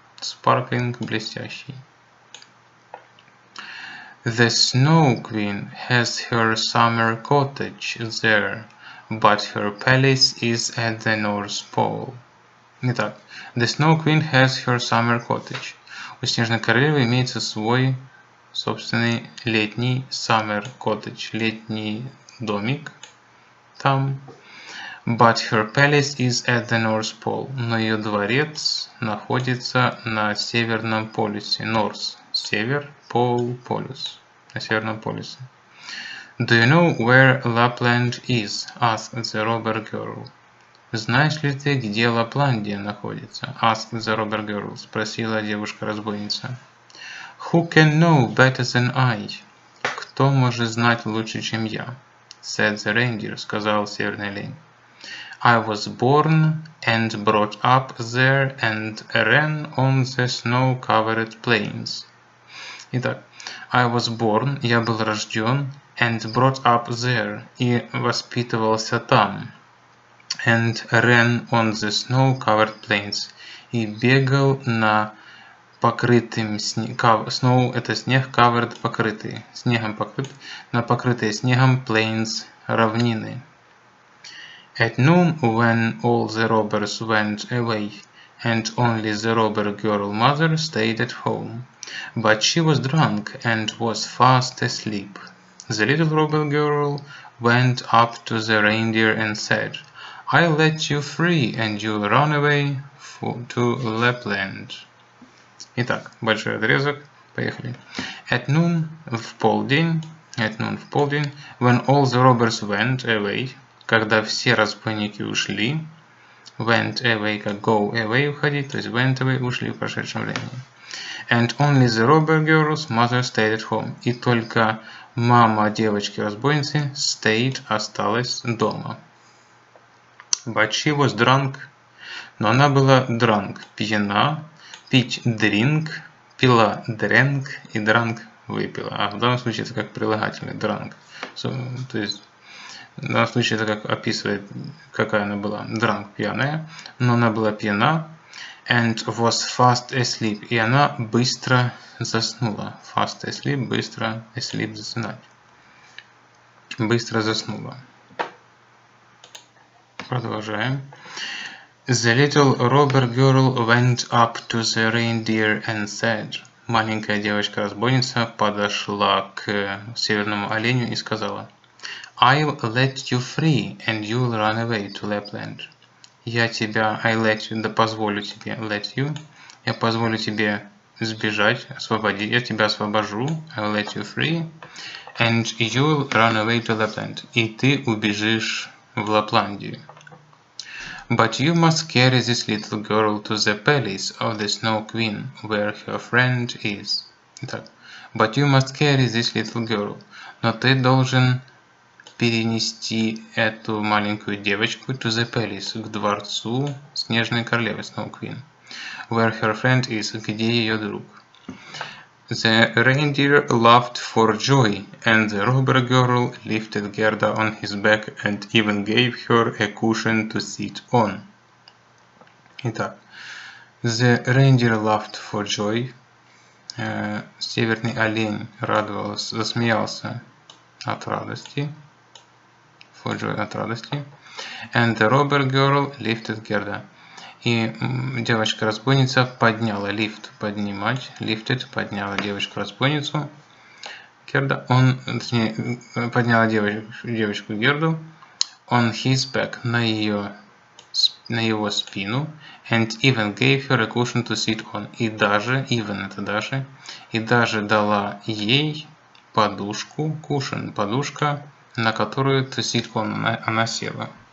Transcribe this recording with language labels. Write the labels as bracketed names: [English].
[English] Sparkling, блестящий. The Snow Queen has her summer cottage there, but her palace is at the North Pole. [Russian] Итак, [English] The Snow Queen has her summer cottage. [Russian] У Снежной королевы имеется свой собственный летний summer cottage, летний домик там. [English] But her palace is at the North Pole. [Russian] Но ее дворец находится на северном полюсе. North – север, pole – полюс. На северном полюсе. [English] Do you know where Lapland is? Asked the robber girl. [Russian] Знаешь ли ты, где Лапландия находится? [English] Asked the robber girl. [Russian] Спросила девушка-разбойница. [English] Who can know better than I? [Russian] Кто может знать лучше, чем я? [English] Said the reindeer. [Russian] Сказал северный олень. [English] I was born and brought up there and ran on the snow-covered plains. [Russian] Итак, [English] I was born, [Russian] я был рожден, [English] and brought up there, [Russian] и воспитывался там, [English] and ran on the snow-covered plains, [Russian] и бегал на покрытым снегом, snow это снег, covered покрытый, снегом покрыт, на покрытые снегом plains равнины. [English] At noon, when all the robbers went away, and only the robber girl mother stayed at home, but she was drunk and was fast asleep, the little robber girl went up to the reindeer and said, I'll let you free, and you'll run away to Lapland. [Russian] Итак, большой отрезок. Поехали. [English] At noon, [Russian] в полдень, [English] at noon, [Russian] в полдень. [English] When all the robbers went away, [Russian] когда все разбойники ушли. Went away, как go away, уходить, то есть went away, ушли в прошедшем времени. [English] And only the robber girl's mother stayed at home. [Russian] И только мама девочки-разбойницы stayed, осталась дома. [English] But she was drunk. [Russian] Но она была drunk, пьяна, пить drink, пила drank и drank выпила. А в данном случае это как прилагательное drunk. То есть в данном случае это как описывает, какая она была. Drunk, пьяная, но она была пьяна. [English] And was fast asleep. [Russian] И она быстро заснула. [English] Fast asleep, быстро asleep, засынать. [Russian] Быстро заснула. Продолжаем. [English] The little robber girl went up to the reindeer and said. [Russian] Маленькая девочка-разбойница подошла к северному оленю и сказала. [English] I'll let you free and you'll run away to Lapland. [Russian] Я тебя, [English] I let you, [Russian] да позволю тебе, [English] let you, [Russian] я позволю тебе сбежать, освободить, я тебя освобожу, [English] I'll let you free, and you'll run away to Lapland, [Russian] и ты убежишь в Лапландию. [English] But you must carry this little girl to the palace of the Snow Queen, where her friend is. [Russian] Итак, [English] but you must carry this little girl, [Russian] но ты должен перенести эту маленькую девочку [English] to the palace, [Russian] к дворцу Снежной королевы, [English] Snow Queen, where her friend is, [Russian] где ее друг. [English] The reindeer laughed for joy, and the robber girl lifted Gerda on his back and even gave her a cushion to sit on. [Russian] Итак, [English] the reindeer laughed for joy. [Russian] Северный олень радовался, засмеялся от радости. [English] For joy, [Russian] от радости. [English] And the robber girl lifted Gerda. [Russian] И девочка-разбойница подняла, lift, поднимать, lifted, подняла девочку-разбойницу. Gerda, точнее, подняла девочку Герду [English] on his back, [Russian] на его спину, [English] and even gave her a cushion to sit on. [Russian] И даже, even это даже, и даже дала ей подушку, cushion, подушка, на которую [English] to sit on, [Russian] она села.